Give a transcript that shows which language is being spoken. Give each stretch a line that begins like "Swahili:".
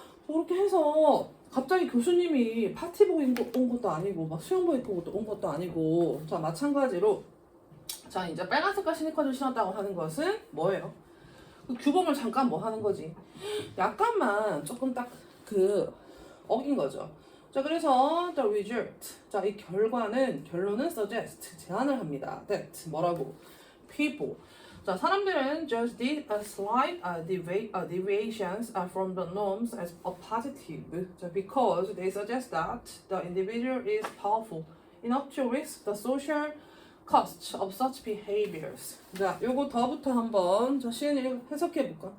Korean: 그렇게 해서 갑자기 교수님이 파티복 입고 온 것도 아니고, 막 수영복 입고 온 것도 아니고, 자, 마찬가지로 자, 이제 빨간 색깔 스니커즈를 신었다고 하는 것은 뭐예요? 그 규범을 잠깐 뭐 하는 거지? 약간만 조금 딱 그 어긴 거죠. 자, 그래서
English: the result.
Korean: 자, 이 결론은 suggest 제안을 합니다. that 뭐라고? people. 자, 사람들은
English: just did a slight deviations from the norms as a positive. 자, because they suggest that the individual is powerful enough to risk the social cost of such behaviors.
Korean: 자, 요거 더부터 한번 자, 시은이 해석해 볼까?